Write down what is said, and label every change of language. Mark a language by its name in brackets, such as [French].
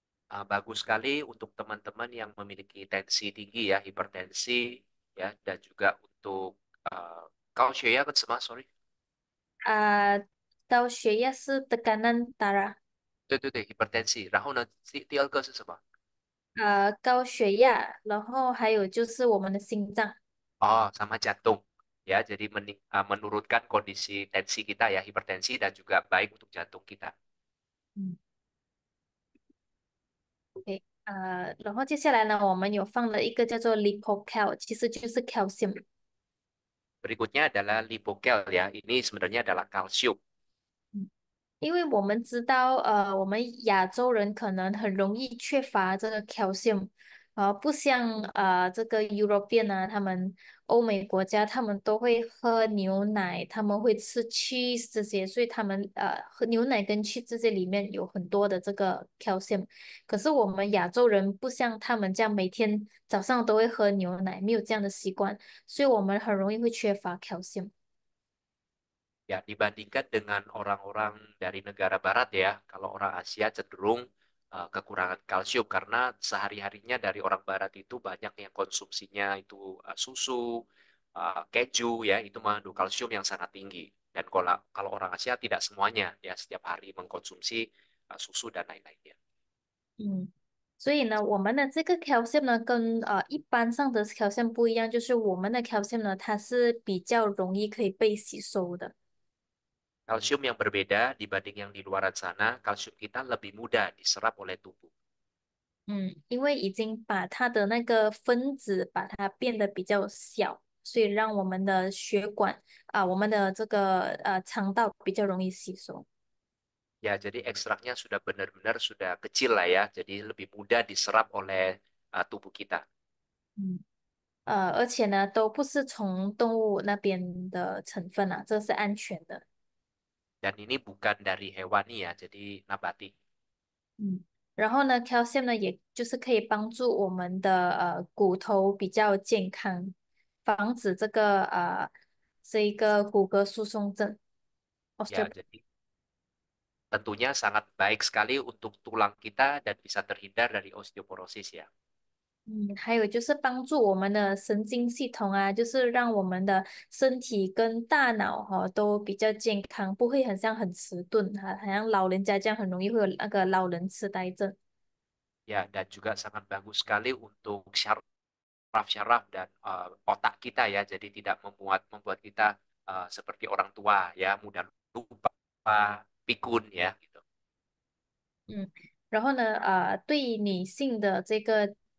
[Indonesian] Bagus sekali untuk teman-teman yang memiliki tensi tinggi ya, hipertensi ya, dan juga untuk kalau saya kan sama, sorry, [Chinese] 高血压是 [Indonesian] tekanan darah， [Chinese] 对对对 hipertensi。然后呢，第二个是什么？高血压，然后还有就是我们的心脏。 [Indonesian] Oh, sama jantung. Ya, jadi menurunkan kondisi tensi kita ya, hipertensi dan juga baik untuk jantung kita. 嗯。 [Chinese] 对，然后接下来呢，我们有放了一个叫做 lipocal，其实就是 calcium。 [Indonesian] Berikutnya adalah lipokel ya. Ini sebenarnya adalah kalsium. [Chinese] 因为我们知道，我们亚洲人可能很容易缺乏这个 calcium，不像这个 European 啊，他们欧美国家他们都会喝牛奶，他们会吃 cheese 这些，所以他们喝牛奶跟 cheese 这些里面有很多的这个 calcium。可是我们亚洲人不像他们这样每天早上都会喝牛奶，没有这样的习惯，所以我们很容易会缺乏 calcium。 [Indonesian] Ya, dibandingkan dengan orang-orang dari negara barat ya, kalau orang Asia cenderung kekurangan kalsium karena sehari-harinya dari orang barat itu banyak yang konsumsinya itu susu, keju ya, itu mengandung kalsium yang sangat tinggi. Dan kalau orang Asia tidak semuanya ya setiap hari mengkonsumsi susu dan lain-lainnya. [Chinese] 嗯，所以呢，我们的这个 calcium 呢，跟一般上的 calcium 不一样，就是我们的 calcium 呢，它是比较容易可以被吸收的。 [Indonesian] Kalsium yang berbeda dibanding yang di luaran sana, kalsium kita lebih mudah diserap oleh tubuh. [Chinese] 嗯，因为已经把它的那个分子把它变得比较小，所以让我们的血管我们的这个肠道比较容易吸收。 [Indonesian] Ya, jadi ekstraknya sudah benar-benar sudah kecil lah ya, jadi lebih mudah diserap oleh tubuh kita. [Chinese] 嗯，而且呢，都不是从动物那边的成分啊，这是安全的。 [Indonesian] Dan ini bukan dari hewani ya, jadi nabati. [Chinese] 嗯，然后呢，calcium 呢，也就是可以帮助我们的骨头比较健康，防止这一个骨骼疏松症 [Indonesian] Ya, jadi tentunya sangat baik sekali untuk tulang kita dan bisa terhindar dari osteoporosis ya. [Chinese] 嗯，还有就是帮助我们的神经系统啊，就是让我们的身体跟大脑都比较健康，不会很像很迟钝好像老人家这样很容易会有那个老人痴呆症。 [Indonesian] Ya, dan juga sangat bagus sekali untuk syaraf-syaraf dan otak kita ya, jadi tidak membuat kita seperti orang tua ya, mudah lupa, pikun ya gitu. [Chinese] 嗯，然后呢，对女性的这个